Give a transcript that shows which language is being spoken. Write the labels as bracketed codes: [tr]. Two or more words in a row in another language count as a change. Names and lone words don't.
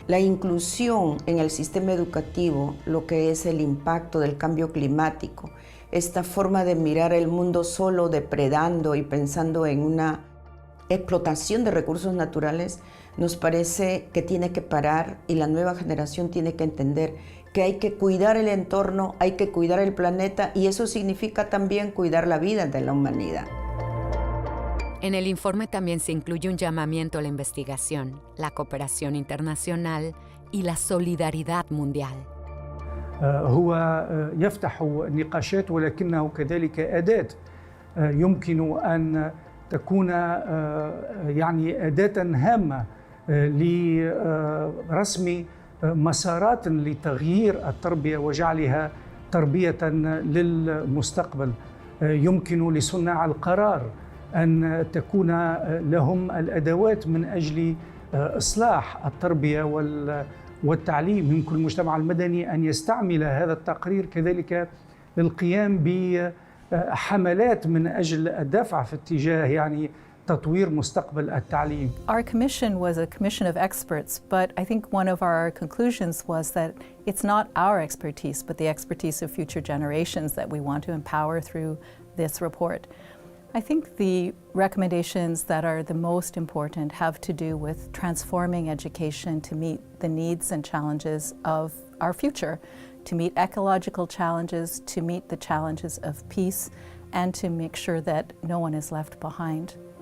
[es] La inclusión en el sistema educativo, lo que es el impacto del cambio climático, esta forma de mirar el mundo solo depredando y pensando en una explotación de recursos naturales, nos parece que tiene que parar y la nueva generación tiene que entender que hay que cuidar el entorno, hay que cuidar el planeta y eso significa también cuidar la vida de la humanidad. En el informe también se incluye un llamamiento a la investigación, la cooperación internacional y la solidaridad mundial. [ar] هو يفتح نقاشات ولكنه كذلك أداة يمكن أن تكون يعني أداة هامة لرسم مسارات لتغيير التربية وجعلها تربية للمستقبل. يمكن لصناع القرار أن تكون لهم الأدوات من أجل إصلاح التربية والتعليم. يمكن المجتمع المدني أن يستعمل هذا التقرير كذلك للقيام بحملات من أجل الدفع في اتجاه يعني تطوير مستقبل التعليم. [en] Our commission was a commission of experts, but I think one of our conclusions was that it's not our expertise, but the expertise of future generations that we want to empower through this report. I think the recommendations that are the most important have to do with transforming education to meet the needs and challenges of our future, to meet ecological challenges, to meet the challenges of peace, and to make sure that no one is left behind.